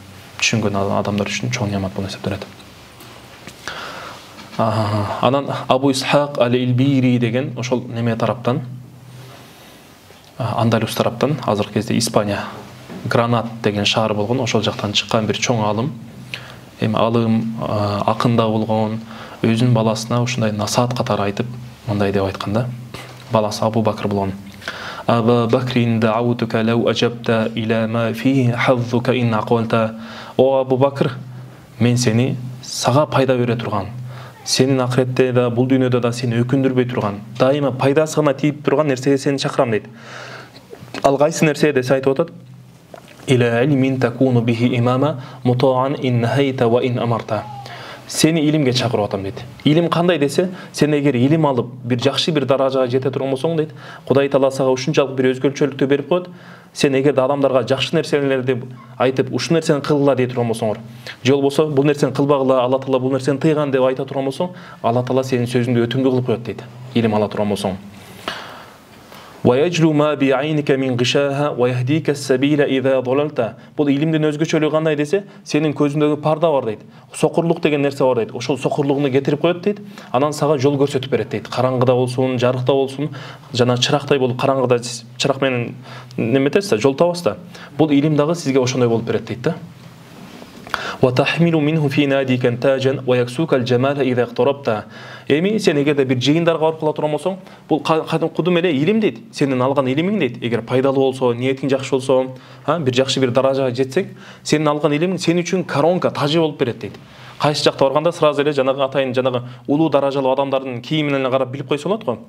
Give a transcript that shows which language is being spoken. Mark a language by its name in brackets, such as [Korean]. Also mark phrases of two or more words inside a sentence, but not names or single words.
[Kyrgyz] Түшүнгөн адамдар үчүн чоң неамат болуп эсептелет. Анан Абу Исхак ал-Илбири деген ошол неме тараптан, Андалус тараптан, азыркы кезде Испания, Гранат деген шаар болгон, ошол жактан чыккан бир чоң алым. Алым акында болгон, өзүнүн баласына ушундай насаат катары айтып, мындай деп айтканда, баласы Абу Бакр болгон. [Arabic] أبا بكر دعوتك لو أجبت إلى ما فيه حظك إن عقلت. [Kyrgyz] О Абу Бакр, мен сени сага пайда бере турган, сенин акыретте да, бул дүйнөдө да сени өкүндүрбөй турган, дайыма пайдасы гана тийип турган нерсеге сени чакырам дейт. Ал кайсы нерсе десе айтып атат? [Arabic] إلى علم تكون به إماما مطاعا إن نهيت وإن أمرت. [Kyrgyz] Сени илимге чакырып атам дейт. Илим кандай десе, сен эгер илим алып, бир жакшы бир даражага жете турган болсоң дейт, Кудай Таала сага ушунчалык бир өзгөчөлүктү берип коет. Сен эгер да адамдарга жакшы нерселерди айтып, ушул нерсени кылгыла дей турган болсоңор, же болбосо бул нерсени кылбагыла, Алла Таала бул нерсени тыйган деп айта турган болсоң, Алла Таала сенин сөзүңдү өтүмдүү кылып коет дейт. Илим ала турган болсоң. [Arabic] وَيَجْلُ مَا بِعَيْنِكَ مِنْ غِشَاهَا وَيَهْدِيكَ السَّبِيلَ إِذَا ضَلَلْتَ. [Kyrgyz] Бул илимдин өзгөчөлүгү кандай десе, сенин көзүңдөгү парда бар дейт. Сокурлук деген нерсе бар дейт. Ошол сокурлугуну кетирип коет дейт. Анан сага жол көрсөтүп берет дейт. Караңгыда болсун, жарыкта болсун, жана чырактай болуп караңгыда чырак менен неметесиз да, жол табасыз да. Бул илим дагы сизге ошондой болуп берет дейт да. [Arabic] وَتَحْمِلُ مِنْهُ فِي نَادِكَ تَاجًا وَيَكْسُوكَ الْجَمَالَ إِذَا اقْتَرَبْتَ. [Kyrgyz] Эми сен эгерде бир жыйындарга барып кала турган болсоң, бул кудум эле илим дейт. Сенин алган илимиң дейт. Эгер пайдалуу болсо, ниетиң жакшы болсо, бир жакшы бир даражага жетсең, сенин алган илимиң сен үчүн коронка, тажы болуп берет дейт. Кайсы жакта барганда сразу эле жанагы атайын жанагы улуу даражалуу адамдардын кийимине карап билип койсо болот го.